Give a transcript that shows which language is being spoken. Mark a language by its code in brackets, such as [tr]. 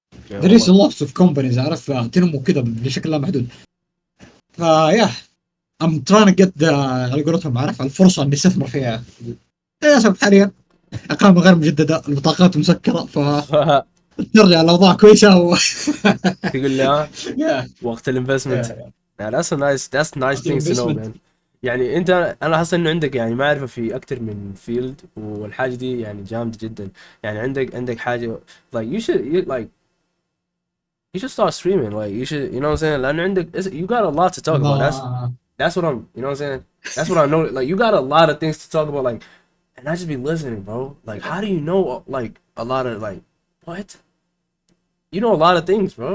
[en] there is lots of companies، عارف، [ar] تنمو كذا بشكل لا محدود. فيا [en] I'm trying to get [ar] على قولتهم، عارف، الفرصه اني استثمر فيها. للاسف حاليا اقامه غير مجدده، البطاقات مسكره، ف نرجع الاوضاع كويسه تقول لي وقت الانفستمنت. [en] that's nice things to know man. [ar] يعني انا حاسس انه عندك يعني معرفه في اكثر من فيلد، والحاجه دي يعني جامده جدا. يعني عندك حاجه [en] like you should start streaming, like you should, you know what I'm saying, [ar] لأنه عندك [en] you got a lot to talk about. That's what I'm, you know what I'm saying, that's what I know. Like you got a lot of things to talk about, like, and I just be listening, bro. Like how do you know like a lot of like what you know a lot of things, bro.